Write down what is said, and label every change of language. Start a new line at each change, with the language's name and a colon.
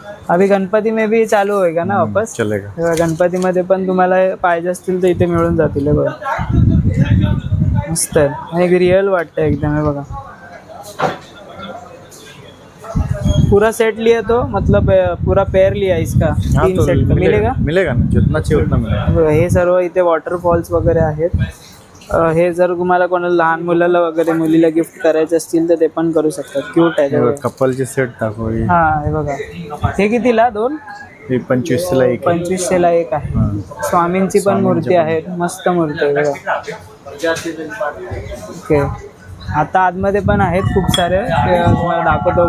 Hindi: अभी गणपती में भी चालू होएगा ना वापस? चलेगा.
Marathi: गणपती मध्ये पण तुम्हाला पाहिजे असतील तर इथे मिळून जातील. बघा मस्त आहे, एक रियल वाटतं एकदम. हे बघा,
Hindi: पूरा सेट लिया तो मतलब पूरा पेयर लिया इसका?
Marathi: 3 सेट
Hindi: मिलेगा ना, जितना चाहिए उतना मिलेगा.
Marathi: हे सर्व इथे वॉटरफॉल्स वगैरे आहेत. हे जर तुम्हाला कोणाला लहान मुलाला वगैरे मुलीला गिफ्ट करायचे असतील तर ते पण करू शकतात. क्यूट आहे. कपलचे सेट दाखव. हा, हे बघा, हे कितीला? 2? हे 2500 ला एक. 2500 ला एक आहे. स्वामींची पण मूर्ती आहे, मस्त मूर्ती आहे बघा. ओके, आता आतमध्ये पण आहेत खूप सारे, तुम्हाला दाखवतो.